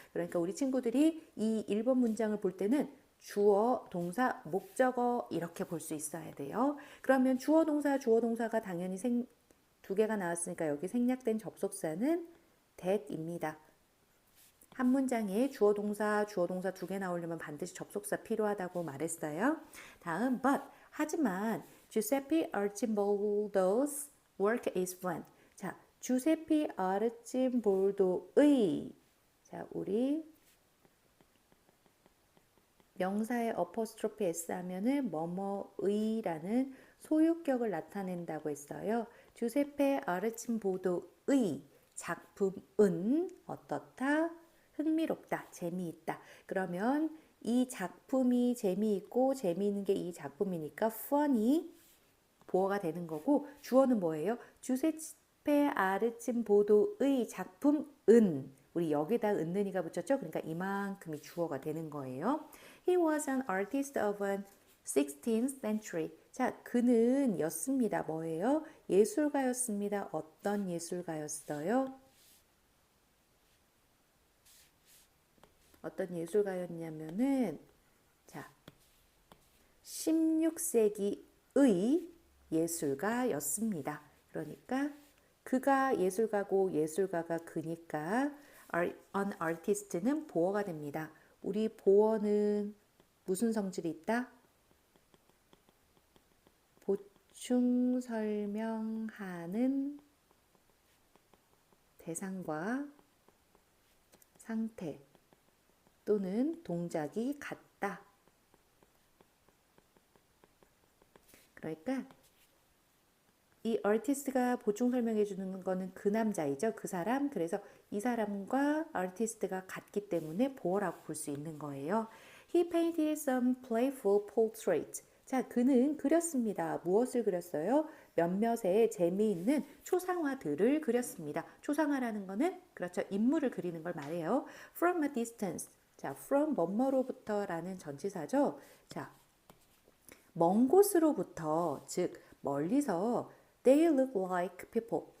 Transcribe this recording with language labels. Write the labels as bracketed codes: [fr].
[ko] 그러니까 우리 친구들이 이 1번 문장을 볼 때는 주어, 동사, 목적어 이렇게 볼 수 있어야 돼요. 그러면 주어, 동사가 당연히 두 개가 나왔으니까 여기 생략된 접속사는 that입니다. 한 문장에 주어, 동사 두 개 나오려면 반드시 접속사 필요하다고 말했어요. [en] 다음, but, 하지만 Giuseppe Arcimboldo's work is fun. [ko] 자, 주세피 아르침볼도의 자, 우리 명사의 어퍼스트로피 s 하면은 뭐뭐의라는 소유격을 나타낸다고 했어요. 주세페 아르침보도의 작품은 어떻다? 흥미롭다, 재미있다. 그러면 이 작품이 재미있고 재미있는 게 이 작품이니까 fun이 보어가 되는 거고 주어는 뭐예요? 주세페 아르침보도의 작품은 우리 여기다 은는이가 붙였죠? 그러니까 이만큼이 주어가 되는 거예요. [en] He was an artist of an 16th century. [ko] 자, 그는 였습니다. 뭐예요? 예술가였습니다. 어떤 예술가였어요? 어떤 예술가였냐면은 자, 16세기의 예술가였습니다. 그러니까 그가 예술가고 예술가가 그니까 an artist는 보어가 됩니다. 우리 보어는 무슨 성질이 있다? 보충 설명하는 대상과 상태 또는 동작이 같다. 그러니까 이 artist가 보충 설명해 주는 거는 그 남자이죠. 그 사람. 그래서 이 사람과 artist가 같기 때문에 보어라고 볼 수 있는 거예요. [en] He painted some playful portraits. [ko] 자, 그는 그렸습니다. 무엇을 그렸어요? 몇몇의 재미있는 초상화들을 그렸습니다. 초상화라는 거는 그렇죠. 인물을 그리는 걸 말해요. [en] From a distance. [ko] 자, from 뭐뭐로부터라는 전치사죠. 자, 먼 곳으로부터, 즉 멀리서 [en] they look like people.